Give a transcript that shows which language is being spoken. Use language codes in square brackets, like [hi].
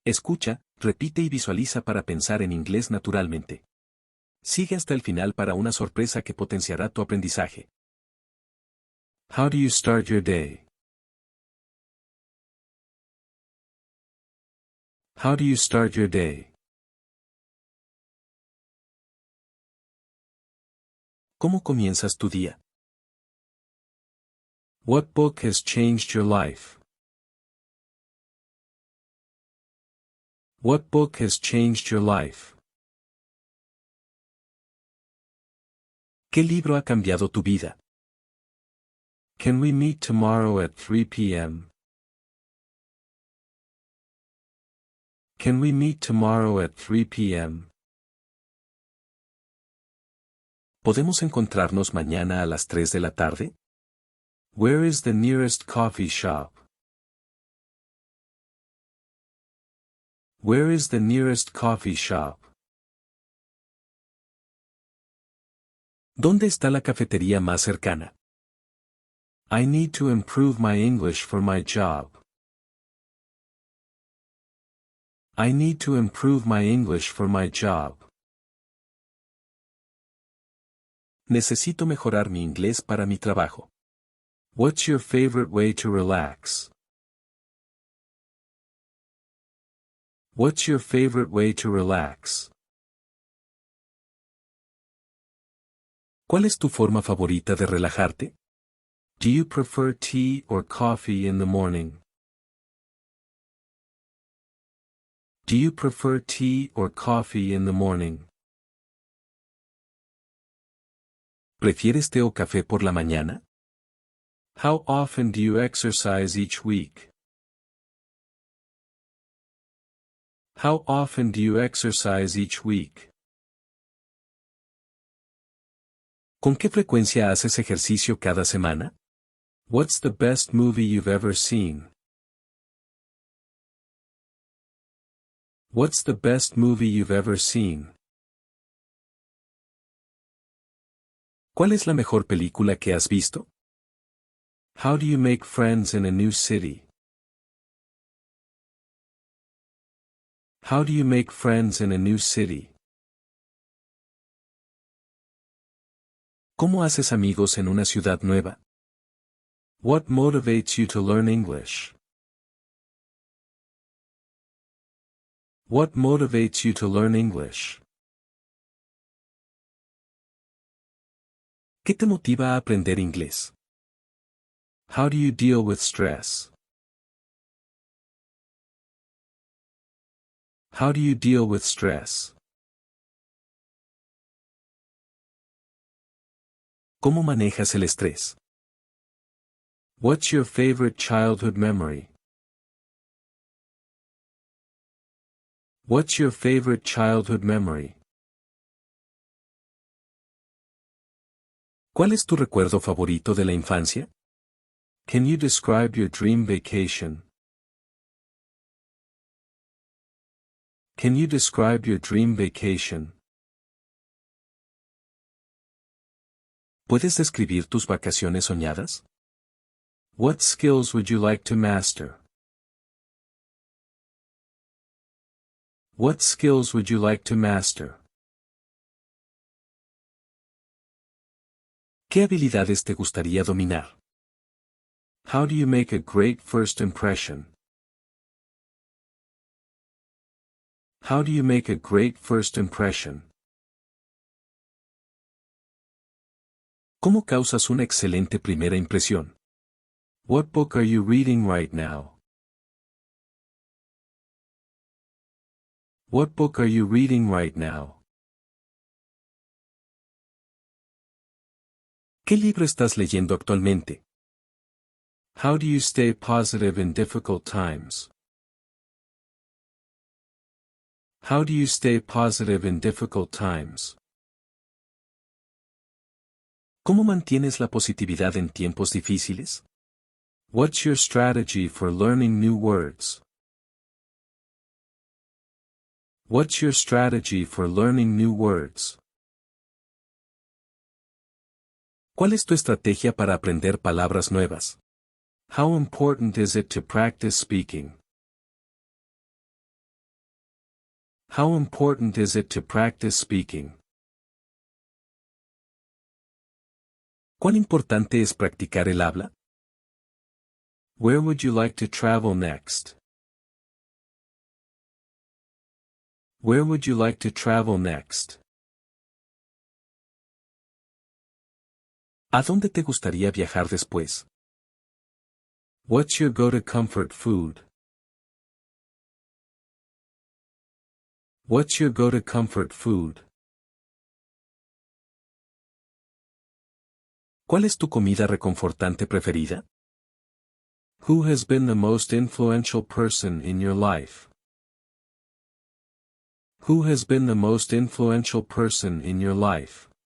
[es] Escucha, repite y visualiza para pensar en inglés naturalmente. Sigue hasta el final para una sorpresa que potenciará tu aprendizaje. [en] How do you start your day? How do you start your day? [es] ¿Cómo comienzas tu día? [en] What book has changed your life? What book has changed your life? [es] ¿Qué libro ha cambiado tu vida? [en] Can we meet tomorrow at 3 p.m.? Can we meet tomorrow at 3 p.m.? [es] ¿Podemos encontrarnos mañana a las 3 de la tarde? [en] Where is the nearest coffee shop? Where is the nearest coffee shop? [es] ¿Dónde está la cafetería más cercana? [en] I need to improve my English for my job. I need to improve my English for my job. [es] Necesito mejorar mi inglés para mi trabajo. [en] What's your favorite way to relax? What's your favorite way to relax? [es] ¿Cuál es tu forma favorita de relajarte? [en] Do you prefer tea or coffee in the morning? Do you prefer tea or coffee in the morning? [es] ¿Prefieres té o café por la mañana? [en] How often do you exercise each week? How often do you exercise each week? [es] ¿Con qué frecuencia haces ejercicio cada semana? [en] What's the best movie you've ever seen? What's the best movie you've ever seen? [es] ¿Cuál es la mejor película que has visto? [en] How do you make friends in a new city? How do you make friends in a new city? [es] ¿Cómo haces amigos en una ciudad nueva? [en] What motivates you to learn English? What motivates you to learn English? [es] ¿Qué te motiva a aprender inglés? [en] How do you deal with stress? How do you deal with stress? [es] ¿Cómo manejas el estrés? [en] What's your favorite childhood memory? What's your favorite childhood memory? [es] ¿Cuál es tu recuerdo favorito de la infancia? [en] Can you describe your dream vacation? Can you describe your dream vacation? [es] ¿Puedes describir tus vacaciones soñadas? [en] What skills would you like to master? What skills would you like to master? [es] ¿Qué habilidades te gustaría dominar? [en] How do you make a great first impression? How do you make a great first impression? [es] ¿Cómo causas una excelente primera impresión? [en] What book are you reading right now? What book are you reading right now? [es] ¿Qué libro estás leyendo actualmente? [en] How do you stay positive in difficult times? How do you stay positive in difficult times? [es] ¿Cómo mantienes la positividad en tiempos difíciles? [en] What's your strategy for learning new words? What's your strategy for learning new words? [es] ¿Cuál es tu estrategia para aprender palabras nuevas? [en] How important is it to practice speaking? How important is it to practice speaking? [es] ¿Cuán importante es practicar el habla? [en] Where would you like to travel next? Where would you like to travel next? [es] ¿A dónde te gustaría viajar después? [en] What's your go-to comfort food? What's your go-to comfort food? [es] ¿Cuál es tu comida reconfortante preferida? [en] Who has been the most influential person in your life? Who has been the most influential person in your life?